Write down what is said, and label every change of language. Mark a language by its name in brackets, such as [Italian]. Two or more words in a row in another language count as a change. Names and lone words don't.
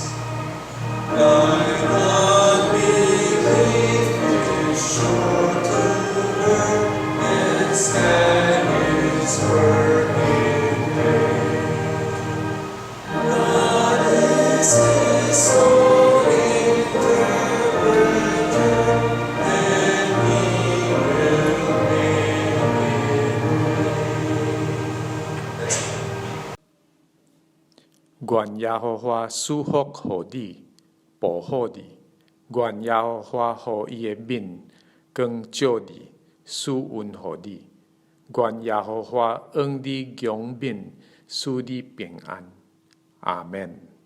[English] Thine unbelief is sure to learn and stand His work in vain. God is His own interpreter, and He will make it plain. Let's pray. [Min Nan Chinese] 愿耶和华赐福予你，保护你；愿耶和华予伊的面光照你，赐恩予你；愿耶和华恩你强面，使你平安。阿免。